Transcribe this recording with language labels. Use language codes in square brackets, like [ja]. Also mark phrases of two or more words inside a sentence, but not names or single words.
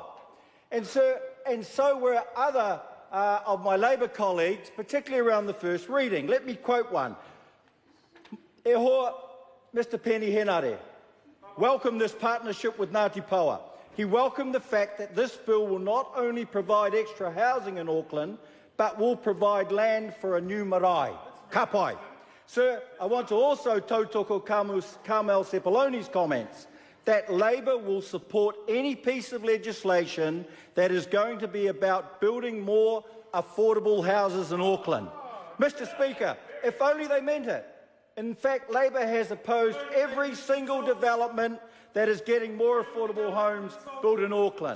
[en] And so were other of my Labour colleagues, particularly around the first reading. Let me quote one. [mi] E hoa, [en] Mr Penny Henare welcomed this partnership with Ngāti Paua. He welcomed the fact that this bill will not only provide extra housing in Auckland, but will provide land for a new marae, kapai. Sir, I want to also tautoko Carmel Sepuloni's comments that Labour will support any piece of legislation that is going to be about building more affordable houses in Auckland. Mr Speaker, if only they meant it. In fact, Labour has opposed every single development that is getting more affordable homes built in Auckland.